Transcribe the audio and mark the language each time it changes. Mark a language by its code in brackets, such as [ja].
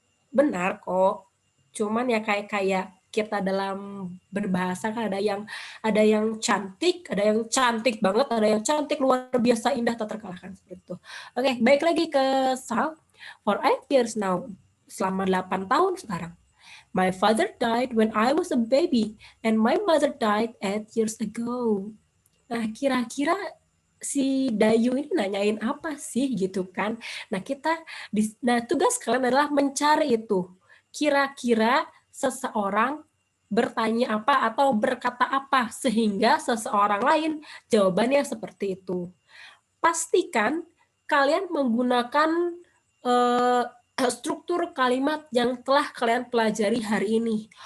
[id] Benar kok. Cuman ya kayak kita dalam berbahasa kan ada yang cantik, ada yang cantik banget, ada yang cantik luar biasa indah tak terkalahkan seperti itu. Oke, baik lagi ke Sal. For 8 years now, selama 8 tahun sekarang. [en] My father died when I was a baby and my mother died 8 years ago. [id] Nah, kira-kira si Dayu ini nanyain apa sih gitu kan? Nah, tugas kalian adalah mencari itu. Kira-kira seseorang bertanya apa atau berkata apa sehingga seseorang lain jawabannya seperti itu. Pastikan kalian menggunakan struktur kalimat yang telah kalian pelajari hari ini.